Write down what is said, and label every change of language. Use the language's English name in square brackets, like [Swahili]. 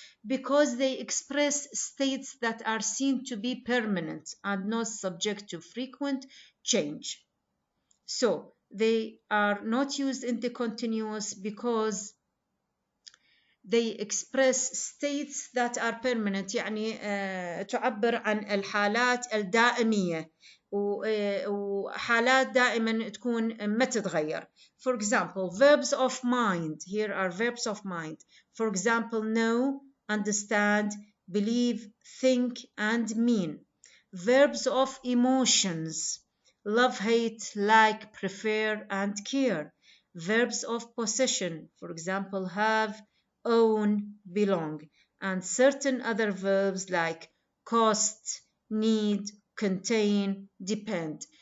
[English] Because they express states that are seen to be permanent and not subject to frequent change. So they are not used in the continuous because they express states that are permanent. [Arabic] يعني تعبر عن الحالات الدائمية وحالات دائما تكون ما تتغير. [English] For example, verbs of mind. Here are verbs of mind. For example, know, understand, believe, think, and mean. Verbs of emotions. Love, hate, like, prefer, and care. Verbs of possession. For example, have, own, belong, and certain other verbs like cost, need, contain, depend.